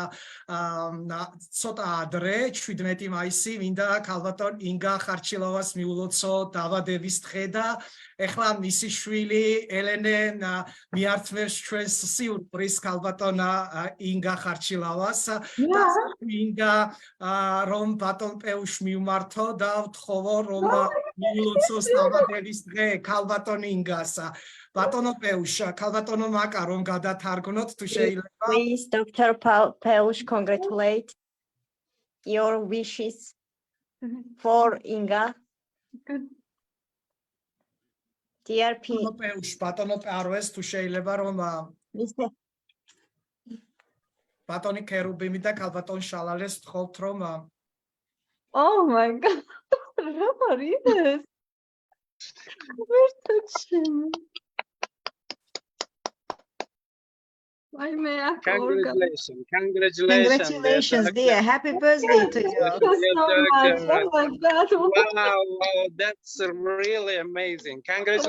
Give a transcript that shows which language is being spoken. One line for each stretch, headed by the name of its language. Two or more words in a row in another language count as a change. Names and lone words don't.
Georgian: ცოტა ადრე, 17 მაისი, მინდა ქალბატონ ინგა ხარჩილავას მიულოცო დაბადების დღე და ეხლა მისი შვილი ელენე მიართმევს ჩვენს სიურპრიზს ქალბატონ ინგა ხარჩილავას და მინდა რომ ბატონ პეუშ მივმართო და ვთხოვო რომ მიულოცოს დაბადების დღე ქალბატონ ინგას. ბატონო პეუშ, ქალბატონო მაკა რომ გადათარგმნოთ თუ შეიძლება.
English: Please, Dr. Peush, congratulate your wishes for Inga. Dear
Georgian: ბატონო პეუშ, ბატონო პარვეს თუ შეიძლება რომ ბატონი ქერუბიმი და ქალბატონ შალალეს ვთხოვთ რომ
English: Oh my God.
Georgian: რა არის ეს?
English: ვერ touching. Congratulations, Congratulations, dear. Happy birthday to you. Thank you so much. Oh my God. Wow, that's really amazing. Congratulations, doctor.